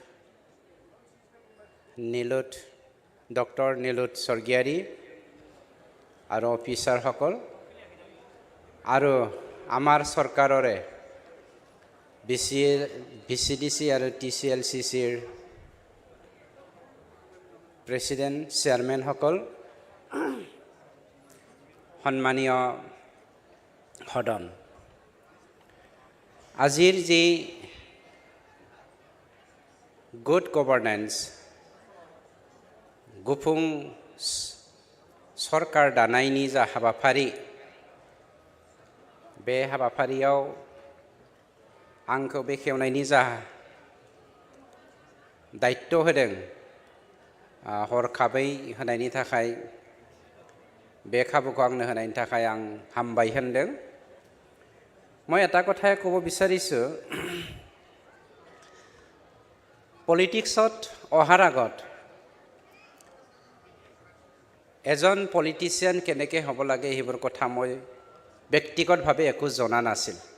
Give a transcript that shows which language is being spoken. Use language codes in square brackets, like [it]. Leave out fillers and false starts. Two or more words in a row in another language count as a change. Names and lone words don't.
[as] ডক্টৰ নিলুত স্বৰ্গীয়াৰী আৰু অফিচাৰসকল আৰু আমাৰ চৰকাৰৰে VCDC আৰু TCLCCৰ প্ৰেসিডেন্ট চেয়াৰম্যান সকল সন্মানীয় সদন আজিৰ যি [en] good governance [brx] गुफुं सरकार दानायनि जा हाबाफारि बे हाबाफारियाव आंखौ बेखेवनायनि जा दायित्व होदों हरखाबै होनायनि थाखाय बे खाबुखौ आंनो होनायनि थाखाय आं हामबाय होनदों [as] মই এটা কথাই ক'ব বিচাৰিছোঁ পলিটিক্সত অহাৰ আগত এজন পলিটিচিয়ান কেনেকৈ হ'ব লাগে সেইবোৰ কথা মই ব্যক্তিগতভাৱে একো জনা নাছিল